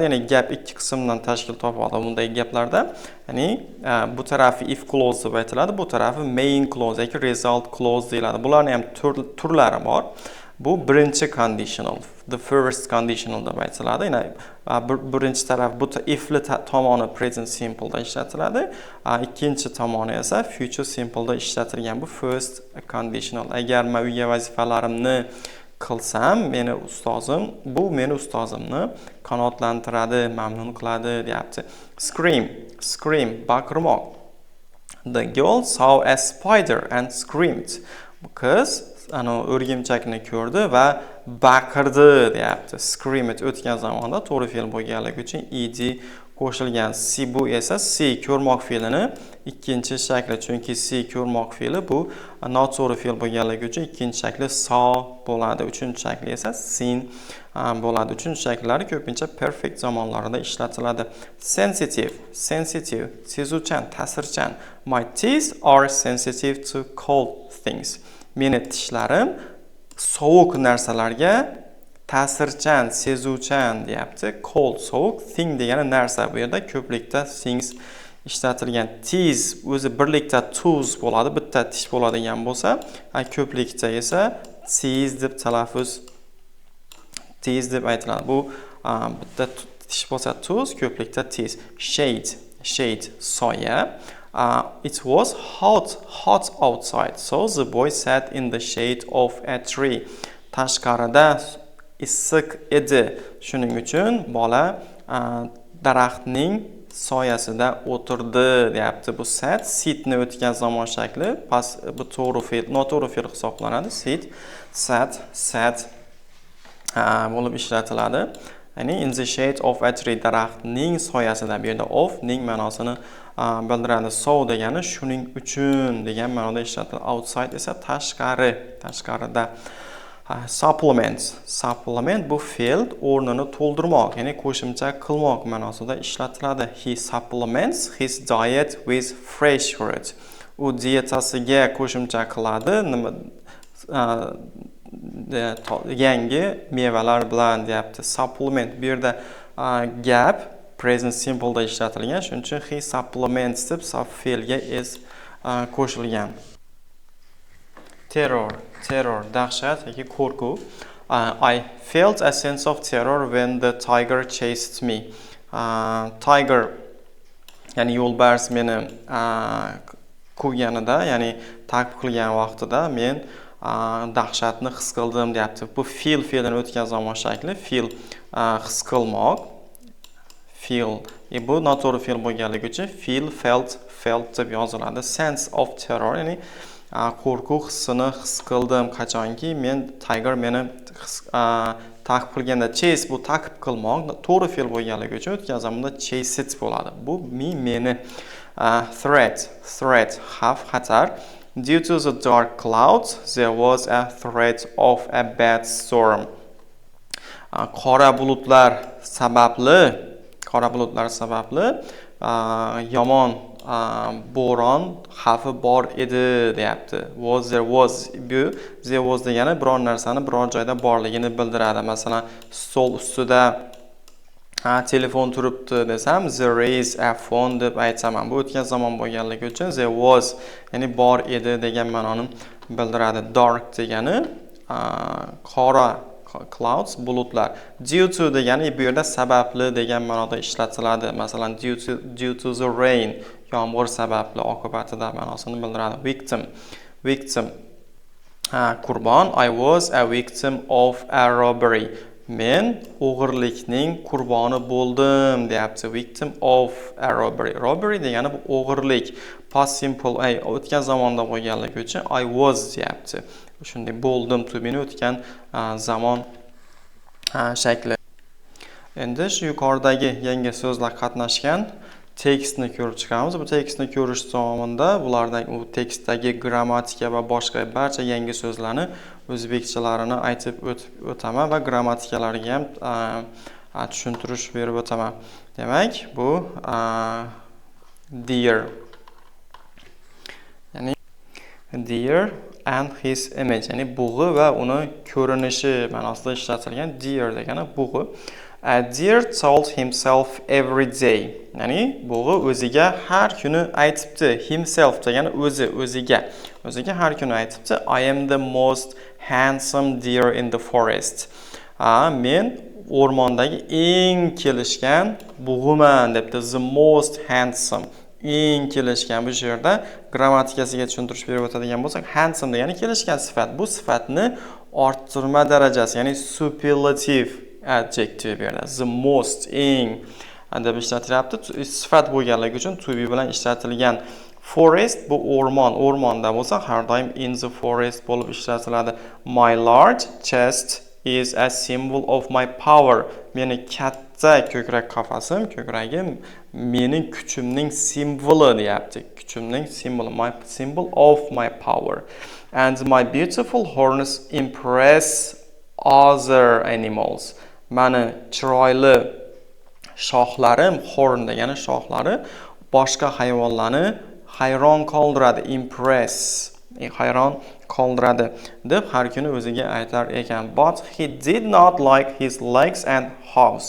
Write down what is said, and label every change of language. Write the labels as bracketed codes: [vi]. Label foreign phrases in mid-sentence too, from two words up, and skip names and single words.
[uz] Ya'ni gap ikki qismdan tashkil topadi bunday gaplarda. Ya'ni bu tarafi [en] if clause [uz] deb aytiladi, bu tarafi [en] main clause [uz] yoki [en] result clause [uz] deyiladi. Bularning ham turlari bor. Bu birinchi conditional, [en] the first conditional [uz] deb aytiladi. Ya'ni birinchi taraf bu if'li tomoni [en] present simple [uz] da ishlatiladi. Ikkinchi tomoni esa [en] future simple [uz] da ishlatilgan bu [en] first conditional. [uz] Agar men uyga vazifalarimni qilsam, meni ustozimni qanoatlantiradi, mamnun qiladi deyapti. Scream, baqirmoq. [en] The girl saw a spider and screamed. [uz] Bu qiz o'rgimchakni ko'rdi va baqirdi deyapti. Scream o'tgan zamonda to'g'ri fe'l bo'lganligi uchun ed qo'shilgan. Bu esa see ko'rmoq fe'lini ikkinchi shakli, chunki see ko'rmoq fe'li bu noto'g'ri fe'l bo'lganligi uchun ikkinchi shakli saw bo'ladi. Uchinchi shakli esa seen bo'ladi. Uchinchi shakllar ko'pincha perfect zamonlarida ishlatiladi. Sensitive, sezuvchan, ta'sirchan. [en] My teeth are sensitive to cold things. [uz] Meni tishlarim sovuq narsalarga ta'sirchan, sezuvchan deyapti. Cold, sovuq, thing degani narsa. Bu yerda ko'plikda things ishlatilgan. Teeth o'zi birlikda tooth bo'ladi, bitta tish bo'ladigan bo'lsa, ko'plikda esa teeth deb talaffuz, teeth deb aytiladi. Bu bitta tish bo'lsa tooth, ko'plikda teeth. Shade, soya. [en] It was hot outside, so the boy sat in the shade of a tree. [uz] Tashqarida issiq edi. Shuning uchun bola daraxtning soyasida o'tirdi deyapti. Bu sat, sitni o'tgan zamon shakli, bu to'g'ri fe'l, noto'g'ri fe'l hisoblanadi. Sat bo'lib ishlatiladi. [en] Ya'ni in the shade of a tree, [uz] daraxtning soyasida. Bu yerda of ning ma'nosini bildiradi. So degani shuning uchun degan ma'noda ishlatiladi. Outside esa tashqarida. Supplement bu fe'l o'rnini to'ldirmoq, ya'ni qo'shimcha qilmoq ma'nosida ishlatiladi. [en] He supplements his diet with fresh fruit. [uz] U dietasiga qo'shimcha qiladi yangi mevalar bilan deyapti. Supplement bu yerda gap [en] present simple [uz] da ishlatilgan. Shuning uchun [en] he supplements [uz] deb fe'lga is qo'shilgan. Terror, dahshat yoki qo'rquv. [en] I felt a sense of terror when the tiger chased me. [uz] Tiger, ya'ni yo'lbars meni quvganida, ya'ni ta'qib qilgan vaqtida men dahshatni his qildim deyapti. Bu fe'ldan o'tgan zamon shakli, feel his qilmoq. Feel, bu noto'g'ri fe'l bo'lganligi uchun felt deb yoziladi. [en] Sense of terror, [uz] ya'ni qo'rquv hissini his qildim qachonki men tiger meni ta'qib qilganda. Chase bu ta'qib qilmoq, to'g'ri fe'l bo'lganligi uchun o'tgan zamonda [en] chase it [uz] bo'ladi. Bu meni. Threat, xavf, xatar. [en] Due to the dark clouds, there was a threat of a bad storm. [uz] Qora bulutlar sababli yomon bo'ron xavfi bor edi deyapti. [en] There was [uz] degani biror narsani biror joyda borligini bildiradi. Masalan, stol ustida telefon turibdi desam, [en] there is a phone [uz] deb aytaman. Bu o'tgan zamon bo'lganligi uchun [en] there was, [uz] ya'ni bor edi degan ma'noni bildiradi. Dark degani qora, clouds bulutlar. [en] Due to [uz] degani bu yerda sababli degan ma'noda ishlatiladi. Masalan, [en] due to the rain, [uz] yomg'ir sababli, oqibatida ma'nosini bildiradi. Victim qurbon. [en] I was a victim of a robbery. [uz] Men o'g'irlikning qurboni bo'ldim deyapti. [en] Victim of a robbery. Robbery [uz] degani bu o'g'irlik. [en] Past simple [uz] o'tgan zamonda bo'lganligi uchun [en] I was [uz] deyapti. Shunday bo'ldim tubini o'tgan zamon shakli. Endi shu yuqoridagi yangi so'zlar qatnashgan tekstni ko'rib chiqamiz. Bu tekstni ko'rish davomida bulardan u tekstdagi grammatika va boshqa barcha yangi so'zlarni o'zbekchalarini aytib o'taman va grammatikalarga ham tushuntirish berib o'taman. Demak, bu dear. [en] Ya'ni dear and his image, [uz] ya'ni bug'i va uni ko'rinishi ma'nosida ishlatilgan dear degani bug'i. [en] Dear told himself every day. [uz] Ya'ni bug'i o'ziga har kuni aytibdi. Himself degani o'ziga har kuni aytibdi. [en] I am the most handsome deer in the forest. [uz] Men o'rmondagi eng kelishgan bug'iman debdi. [en] The most handsome. [uz] Eng kelishgan. Bu yerda grammatikasiga tushuntirish berib o'tadigan bo'lsak, handsome degani kelishgan sifat. Bu sifatni orttirma darajasi, ya'ni [en] superlative adjective [uz] beradi. [en] The most, [uz] eng deb ishlatilyapti. Sifat bo'lganligi uchun [en] to be [uz] bilan ishlatilgan. Forest bu o'rmonda bo'lsa har doim [en] in the forest [uz] bo'lib ishlatiladi. [en] My large chest is a symbol of my power. [uz] Meni katta ko'krak qafasim, ko'kragim mening kuchimning simboli deyapti. Kuchimning simboli, [en] my symbol of my power. And my beautiful horns impress other animals. [uz] Mani chiroyli shoxlarim, horn degani shoxlari boshqa hayvonlarni hayron qoldiradi. Impress, hayron qoldiradi deb har kuni o'ziga aytar ekan. [en] But he did not like his legs and house.